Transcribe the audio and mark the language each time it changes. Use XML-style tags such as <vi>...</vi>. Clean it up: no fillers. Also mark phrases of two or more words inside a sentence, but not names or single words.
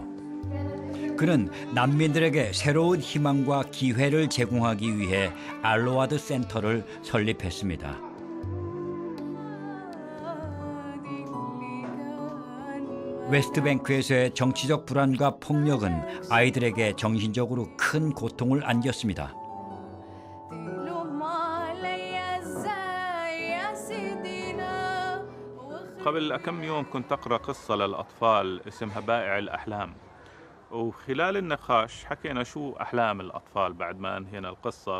<ko>그는 난민들에게 새로운 희망과 기회를 제공하기 위해 알로아드 센터를 설립했습니다. 웨스트뱅크에서의 정치적 불안과 폭력은 아이들에게 정신적으로 큰 고통을 안겼습니다.</ko> <ar>قبل كم يوم كنت أقرأ قصة للأطفال اسمها بائع الأحلام، وخلال النقاش حكينا شو أحلام الأطفال بعد ما أنهينا القصة.</ar>